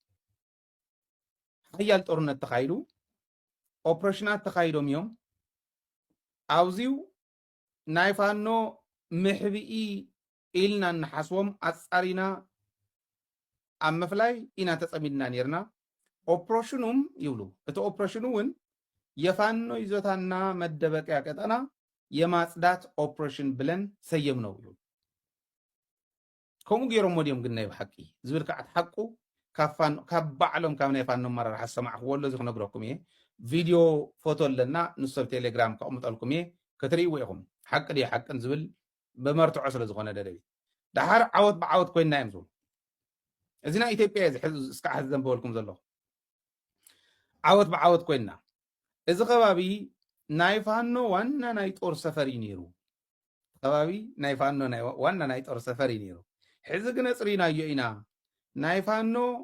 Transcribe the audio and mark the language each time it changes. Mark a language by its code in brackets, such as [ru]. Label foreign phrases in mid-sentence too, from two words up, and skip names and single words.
[ti] ሓያል ጦርነት ተካሂዱ ኦፕሬሽናት ተካሂዶም እዮም አውዚው ናይ ፋኖ ምሕቢኢ ኢልና ንሓስቦም ኣጻሪና ኣብ መፍላይ ኢና ተጸሚድና ነርና ኦፕሬሽኑም ይብሉ እቲ ኦፕሬሽኑ እውን [am] የፋኖ ይዞታና መደበቂያ ቀጠና የማጽዳት ኦፕሬሽን ብለን ሰየምነው [ti] ይብሉ ከምኡ ገይሮም ወዲዮም ግን ናይ ብሓቂ ዝብል ከዓት ሓቁ ካብ ባዕሎም ካብ ናይ ፋኖ መራርሓ ሰማዕኽዎ ኣሎ እዚ ክነግረኩም እየ ቪድዮ ፎቶ ኣለና ንሱ ኣብ ቴሌግራም ከቕምጠልኩም እየ ክትርእይዎ ኢኹም ሓቂ ድዩ ሓቅን ዝብል በመርትዖ ስለ ዝኾነ ደደቢ ድሓር ዓወት ብዓወት ኮይንና እዮም ዝብሉ እዚና ኢትዮጵያ እስካዕ ሕዚ ዘንበበልኩም ዘለኹ ዓወት ብዓወት ኮይንና እዚ ከባቢ ናይ ፋኖ ዋና ናይ ጦር ሰፈሪ ነይሩ ከባቢ ናይ ፋኖ ዋና ናይ ጦር ሰፈሪ ነይሩ ሕዚ ግን ኣፅሪናዮ ኢና ናይ ፋኖ